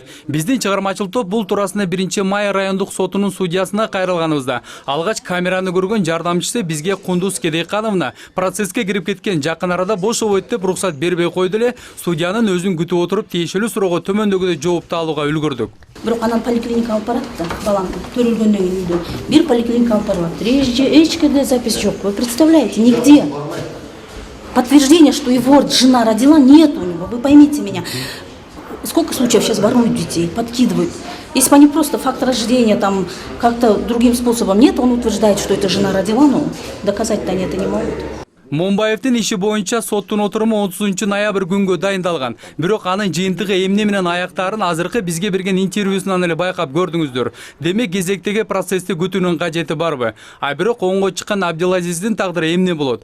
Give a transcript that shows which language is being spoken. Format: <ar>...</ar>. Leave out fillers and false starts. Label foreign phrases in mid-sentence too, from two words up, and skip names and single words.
<ky>Биздин чыгармачыл топ бул туурасында 1-май райондук сотунун судьясына кайрылганыбызда алгач камераны көргөн жардамчысы бизге Кундуз Кедейкановна процесске кирип кеткен жакын арада бошобойт деп уруксат бербей койду эле, судьянын өзүн күтүп отуруп тиешелүү суроого төмөндөгүдөй жоопту алууга үлгүрдүк. Бирок анан поликлиника алып барат да, балам төрөлгөндөн кийин үйдөн. Бир поликлиника алып барып, эч жерде запись жок.</ky> <ru>Вы представляете, нигде. Подтверждение, что его жена родила, нет у него. Вы поймите меня. Сколько случаев сейчас воруют детей, подкидывают. Если бы они просто факт рождения там как-то другим способом нет, он утверждает, что эта жена родила, но доказать-то они это не могут.</ru> <ky>Момбаевдин иши боюнча соттун отуруму 30-ноябрь күнгө дайындалган. Бирок анын жыйынтыгы эмне менен аяктаарын азыркы бизге берген интервьюсунан эле байкап көрдүңүздөр. Демек кезектеги процессти күтүүнүн кажети барбы? Бирок оңго чыккан Абдилазиздин тагдыры эмне болот?</ky>